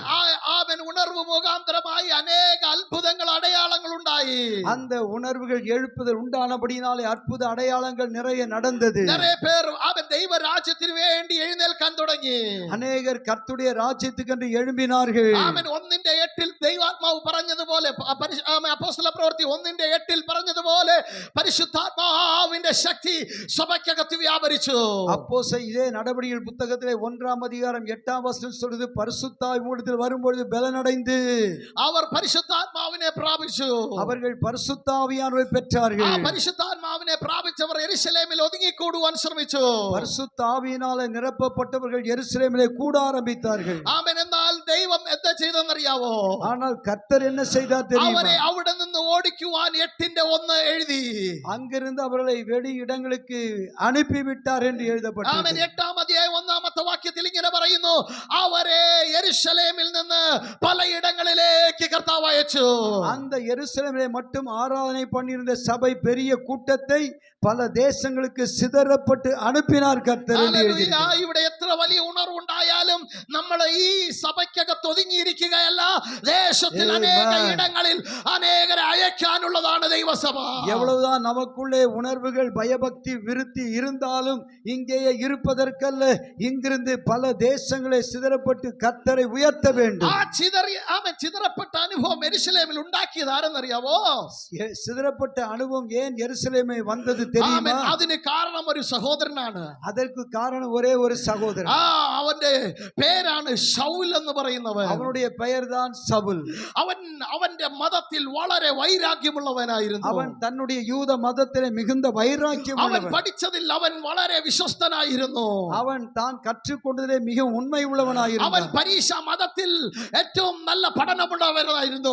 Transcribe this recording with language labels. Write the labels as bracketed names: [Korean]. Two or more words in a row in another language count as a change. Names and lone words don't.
[Malayalam] ആമേൻ. ഉണർവ് മുഖാന്തരമായി അനേക അത്ഭുതങ്ങൾ അടയാളങ്ങൾ ഉണ്ടായി. [Tamil] அந்த உணர்வுகள் எழுப்புதல் உண்டானபடியினாலே அற்புத அடையாளங்கள் நிறைய நடந்தது. நிறைய பேர் ஆமேன் [Malayalam] ദൈവ രാജ്യത്തിന് വേണ്ടി എഴുന്നേൽക്കാൻ തുടങ്ങി. [Tamil] அநேகர் கர்த்தருடைய ராஜ்யத்துக்கென்று எழும்பினார்கள். [Malayalam] ആമേൻ. 1:8 ദൈവാത്മാവ് പറഞ്ഞതുപോലെ, അപ്പോസ്തല പ്രവൃത്തി 1:8 പറഞ്ഞതുപോലെ പരിശുദ്ധാത്മാവിന്റെ ശക്തി സഭയ്ക്കകത്ത് വ്യാപരിച്ചു. [Tamil] அப்போஸ்தலர் இதே நடபடிகள் புத்தகத்திலே 1-ாம் அதிகாரம் 8-ாம் வசனம் சொல்லுது, பரிசுத்தாவி உங்களிடத்தில் வரும்பொழுது பலனடைந்து [Malayalam] അവർ പരിശുദ്ധാത്മാവിനെ പ്രാപിച്ചു. [Tamil] அவர்கள் பரிசுத்தாவியானவரை பெற்றார்கள். [Malayalam] പരിശുദ്ധാത്മാവിനെ പ്രാപിച്ചവർ യെരൂശലേമിൽ ഒതുങ്ങിക്കൂടുവാൻ ശ്രമിച്ചു. [Tamil] பரிசுத்தாவியினாலே நிரப்பப்பட்டவர்கள் எருசலேமிலே கூட ஆரம்பித்தார்கள். [Malayalam] ആമേൻ. എന്നാൽ ദൈവം എന്താ ചെയ്തെന്നറിയാവോ? [Tamil] ஆனால் கர்த்தர் என்ன செய்தார் தெரியுமா? [Malayalam] അവരെ അവിടെ നിന്ന് ഓടിക്കുവാൻ 8:1 എഴുതി. [Tamil] அங்கிருந்து அவர்களை வெளி இடங்களுக்கு அனுப்பிவிட்டார் என்று எழுதப்பட்டது. [Malayalam] ആമേൻ. 8-ാം അധ്യായം 1-ാമത്തെ വാക്യത്തിൽ ഇങ്ങനെ പറയുന്നു, അവരെ യെരൂശലേമിൽ നിന്ന് പലയിടങ്ങളിലേക്ക് കർത്താവ് അയച്ചു. [Tamil] அந்த எருசலேமிலே மட்டும் ஆராதனை பண்ணியிருந்த சபை பெரிய கூட்டத்தை பல தேசங்களுக்கு சிதறப்பட்டு அனுப்பினார் கர்த்தர். [Malayalam] ഇവിടെ എത്ര വലിയ ഉണർവുണ്ടായാലും നമ്മൾ ഈ സഭയ്ക്ക് അറയ്ക്കകത്ത് ഒതുങ്ങിയിരിക്കുകയല്ല, ദേശത്തിൽ അനേക ഇടങ്ങളിൽ അനേകരെ അയക്കാനുള്ളതാണ് ദൈവസഭ. [Tamil] எவ்வளவுதான் நமக்குள்ளே உணர்வுகள் பயபக்தி விருத்தி இருந்தாலும் இங்கேயே இருப்பதற்கல்ல, இங்கிருந்து பல தேசங்களை சிதறப்பட்டு கர்த்தரை உயர்த்த வேண்டும். [Malayalam] ആ ചിതറപ്പെട്ട അനുഭവം യെരൂശലേമിൽ ഉണ്ടാക്കിയത് ആരെന്നറിയാവോ? [Tamil] சிதறப்பட்ட அனுபவம் ஏன் எருசலேமை வந்தது தெரியுமா? [Malayalam] അതിന് കാരണം ഒരു സഹോദരനാണ്. [Tamil] அதற்கு காரணம் ஒரே ஒரு சகோதரன். [Malayalam] അവന്റെ പേരാണ് ശൗൽ എന്ന് പറയുന്നവൻ. [Tamil] அவனுடைய பெயர்தான் சவுல். [Malayalam] അവന്റെ മതത്തിൽ വളരെ വൈരാഗ്യമുള്ളവനായിരുന്നു. [Tamil] அவன் தன்னுடைய யூத மதத்திலே மிகுந்த வைராக்கியம் [Malayalam] അവൻ [Tamil] உள்ளவன். [Malayalam] പഠിച്ചതിൽ അവൻ വളരെ വിശ്വസ്തനായിരുന്നു. [Tamil] அவன் தான் கற்றுக்கொண்டதிலே மிக உண்மை உள்ளவனாயிருந்தான். [Malayalam] അവൻ പരീക്ഷ മതത്തിൽ ഏറ്റവും നല്ല പഠനമുള്ളവനായിരുന്നു.